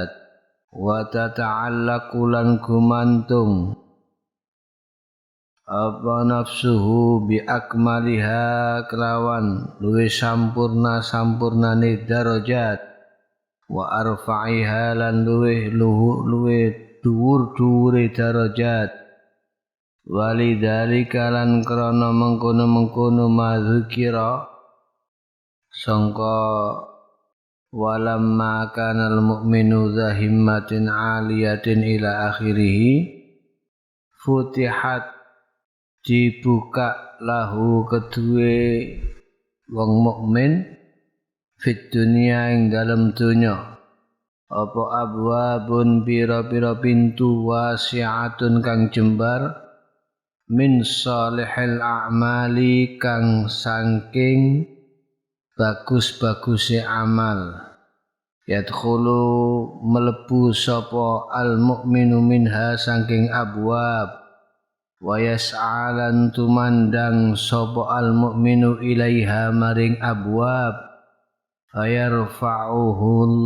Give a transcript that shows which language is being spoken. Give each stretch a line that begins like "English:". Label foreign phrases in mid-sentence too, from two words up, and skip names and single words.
Arabic: وتتعلق
Javanese: lan gumantung apa nafsuhu
Arabic: بأكملها
Javanese: kelawan luwih sampurnane darajat,
Arabic: وأرفعها
Javanese: lan luwih dhuwur-dhuwure darajat, walidzalika lan krana mengkono-mengkono
Arabic: madzukira sangka ولما كان المؤمن ذا همة عالية إلى آخره futihat dibuka lahu
Javanese: kedue wong mukmin
Arabic: في الدنيا
Javanese: ing dalem donya apa abwabun pira-pira pintu wasi'atun kang jembar
Arabic: من صالح الأعمال
Javanese: kang saking bagus-baguse amal, yadkhulu melebu sapa
Arabic: المؤمن منها
Javanese: saking abwab, wa yas'alan tumandang sapa
Arabic: المؤمن إليها
Javanese: maring abwab, fayarfa'uhu